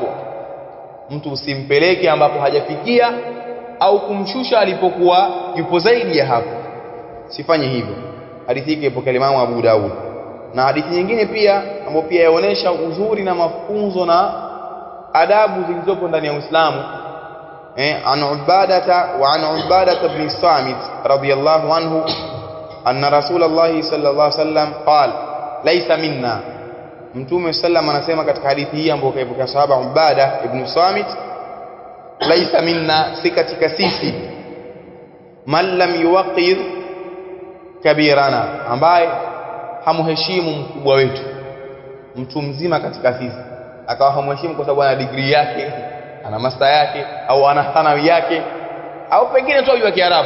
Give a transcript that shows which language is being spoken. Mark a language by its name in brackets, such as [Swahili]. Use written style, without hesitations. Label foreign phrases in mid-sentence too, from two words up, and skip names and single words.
[Swahili] Mtu usimpeleke ambapo hajafikia au kumshusha alipokuwa yupo zaidi ya hapo, sifanye hivyo. Hadithi hii ipo kwa Imam Abu Daud, na hadithi nyingine pia ambayo pia yaonesha uzuri na mafunzo na adabu zilizopo ndani ya Uislamu. [Arabic] عن عبادة بن الصامت رضي الله عنه أن رسول الله صلى الله عليه وسلم قال ليس منا. [Swahili] Mtume sallam anasema katika hadithi hii ambayo kaipokea sahaba Ubada ibn Samit, [Arabic] ليس منا, [Swahili] si katika sisi, [Arabic] من لم يوقر كبيرنا, [Swahili] ambaye hamuheshimu mkubwa wetu. Mtu mzima katika sisi akawa hamheshimu kwa sababu ana degree yake, ana master yake, au ana thanawi yake, au pengine tu ajua Kiarabu.